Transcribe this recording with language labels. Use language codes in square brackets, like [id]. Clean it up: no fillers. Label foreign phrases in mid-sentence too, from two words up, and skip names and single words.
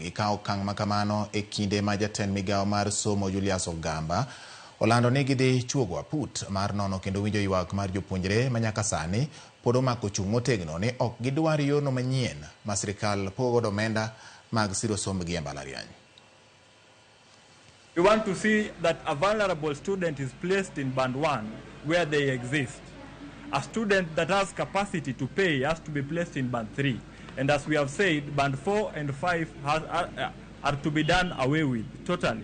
[luo] Gikawo okang' makamano e kinde ma jatend migawo mar somo Julius Ogamba olando ni gidhi chuogo aput mar nono kendo winjo ywak mar jopuonjre manyaka sani pod omako chung' motegno ni ok gidwar yorno manyien ma sirikal pogo omenda mag siro sombgi e mbalariany. [en] We want to see that a vulnerable student is placed in band 1 where they exist. A student that has capacity to pay has to be placed in band 3. And as we have said, band 4 and 5 are to be done away with totally.